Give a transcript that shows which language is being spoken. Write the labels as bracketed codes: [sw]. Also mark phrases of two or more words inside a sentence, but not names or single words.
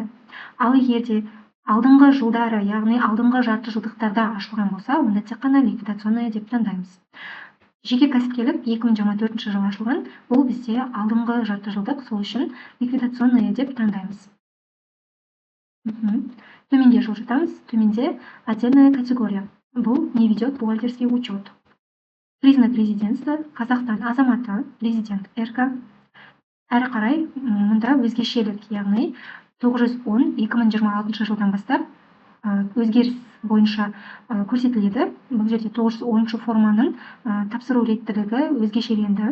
[kk] Ал егер де алдыңғы жылдары, яғни алдыңғы жарты жылдықтарда ашылған болса, онда тек қана ликвидационный деп таңдаймыз. Жеке кәсіпкерлік 2024 жылы ашылған, бұл бізде алдыңғы жарты жылдық, сол үшін ликвидационный деп таңдаймыз. Төменге жылжытамыз. [ru] Төменде отдельная категория. Бұл не ведет бухгалтерский учет. Признак резидентства [kk] Қазақстан азаматы, резидент РК. Әрі қарай мұнда өзгешелік, яғни 910 2026 жылдан бастап өзгеріс бойынша көрсетіледі. Бұл жерде 910 форманың тапсыру реттілігі өзгешеленді.